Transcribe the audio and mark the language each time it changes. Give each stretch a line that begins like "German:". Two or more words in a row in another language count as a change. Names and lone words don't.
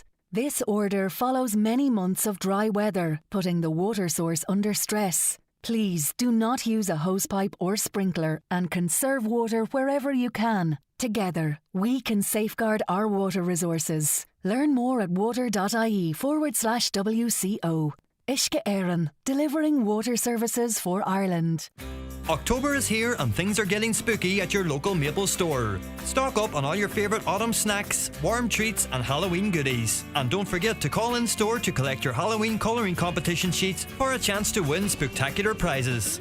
English: This order follows many months of dry weather, putting the water source under stress. Please do not use a hosepipe or sprinkler and conserve water wherever you can. Together, we can safeguard our water resources. Learn more at water.ie/WCO. Uisce Éireann, delivering water services for Ireland. October is here and things are getting spooky at your local Maple store. Stock up on all your favourite autumn snacks, warm treats and Halloween goodies. And don't forget to call in store to collect your Halloween colouring competition sheets for a chance to win spectacular prizes.